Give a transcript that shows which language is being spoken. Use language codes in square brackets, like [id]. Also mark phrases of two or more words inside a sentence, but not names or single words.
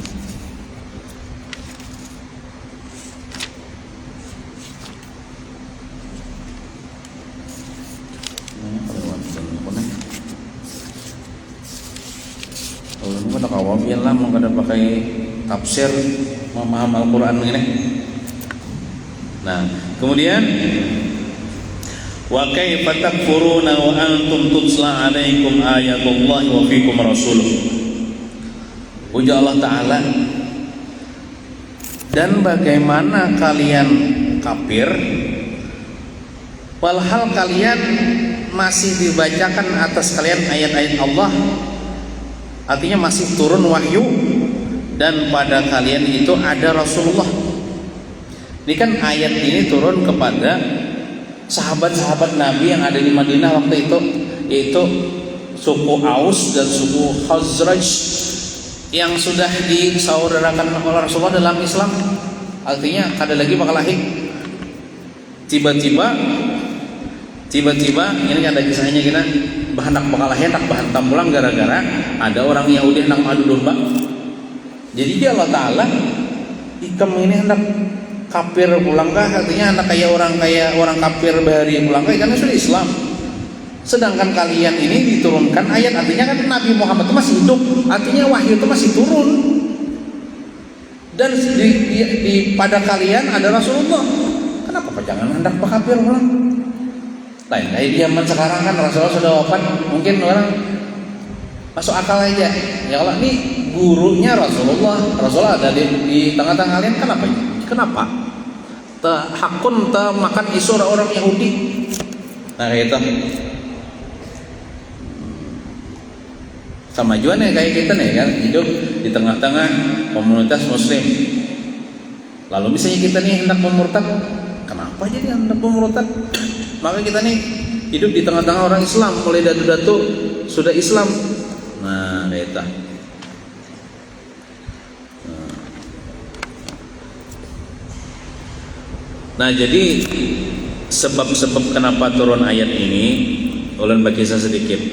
[bjn] Kalau ini ada kawabian lah mau kada pakai tafsir memaham Al-Quran ini. [id] Nah, kemudian [ar] وكيف تكفرون وأنتم تتلى عليكم آيات الله وفيكم رسوله. [id] Ujar Allah Ta'ala, dan bagaimana kalian kafir walhal kalian masih dibacakan atas kalian ayat-ayat Allah, artinya masih turun wahyu dan pada kalian itu ada Rasulullah. Ini kan ayat ini turun kepada sahabat-sahabat Nabi yang ada di Madinah waktu itu, yaitu suku Aus dan suku Khazraj yang sudah disaudarakan oleh Rasulullah dalam Islam. [bjn] Artinya kada lagi bakal lahir. Tiba-tiba ini ada kisahnya kita hendak bakal lahir, hendak bahantam pulang gara-gara ada orang Yahudi hendak madu domba. Jadi dia Allah Ta'ala ikam ini hendak kafir pulang kah, artinya hendak kayak orang kafir bahari pulang kah, karena sudah Islam. [id] Sedangkan kalian ini diturunkan ayat, artinya kan Nabi Muhammad itu masih hidup, artinya wahyu itu masih turun. Dan pada kalian ada Rasulullah. Kenapa jangan hendak kafir pulang? Lain kayak zaman sekarang kan Rasulullah sudah wafat, mungkin orang masuk akal aja. Ya Allah, ini gurunya Rasulullah ada di tengah-tengah kalian, kenapa? [bjn] Hakun makan isu orang Yahudi. [id] Nah kayak itu. Sama juga nih kayak kita nih kan, hidup di tengah-tengah komunitas Muslim. Lalu misalnya kita nih hendak memurtad, kenapa jadi hendak memurtad? Maka kita nih hidup di tengah-tengah orang Islam, mulai datu-datu sudah Islam. Nah, kayak itu. Nah, jadi sebab-sebab kenapa turun ayat ini, ulun berkisah sedikit.